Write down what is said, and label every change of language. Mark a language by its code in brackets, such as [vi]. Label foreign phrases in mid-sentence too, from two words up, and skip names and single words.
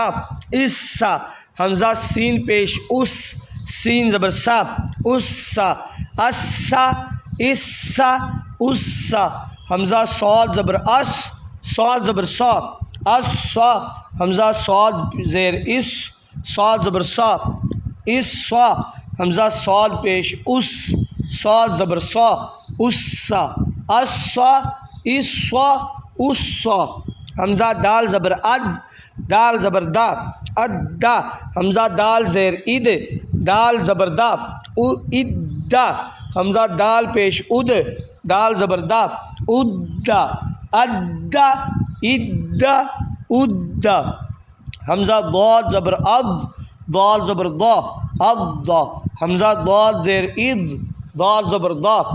[ur] اسا، حمزہ سین پیش اس، سین زبر سا، اسا، اسا، اسا، اسا، حمزہ صاد زبر اس، صاد زبر سا، اسا، حمزہ صاد زیر اس، صاد زبر سا، اسا، حمزہ صاد پیش اس، صاد زبر سا، اسا، اسا، اسا، اسا، حمزہ دال زبر اد، دال زبر دا، ادا، حمزہ دال زیر اد، دال زبر دا، ادا، حمزہ دال پیش اد، دال زبر دا، ادا، ادا، ادا، ادا، حمزہ ضاد زبر اد، ضاد زبر دا، ادا، حمزہ ضاد زیر اد، ضاد زبر دا،